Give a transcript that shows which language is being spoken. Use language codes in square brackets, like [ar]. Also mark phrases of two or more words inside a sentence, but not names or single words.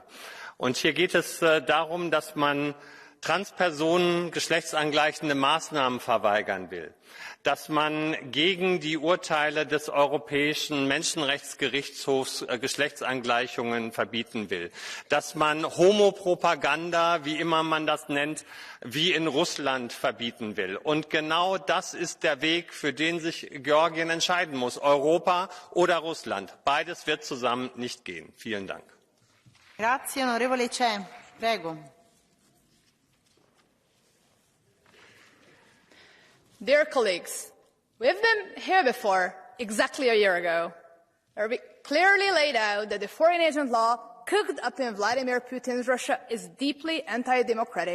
[de] Und hier geht es darum, dass man Transpersonen geschlechtsangleichende Maßnahmen verweigern will, dass man gegen die Urteile des Europäischen Menschenrechtsgerichtshofs Geschlechtsangleichungen verbieten will, dass man Homopropaganda, wie immer man das nennt, wie in Russland verbieten will. Und genau das ist der Weg, für den sich Georgien entscheiden muss, Europa oder Russland. Beides wird zusammen nicht gehen. Vielen Dank. [it] Grazie, onorevole Che. Prego. [en] Dear colleagues, we've been here before exactly a year ago, where we clearly laid out that the foreign agent law cooked up in Vladimir Putin's Russia is deeply anti-democratic.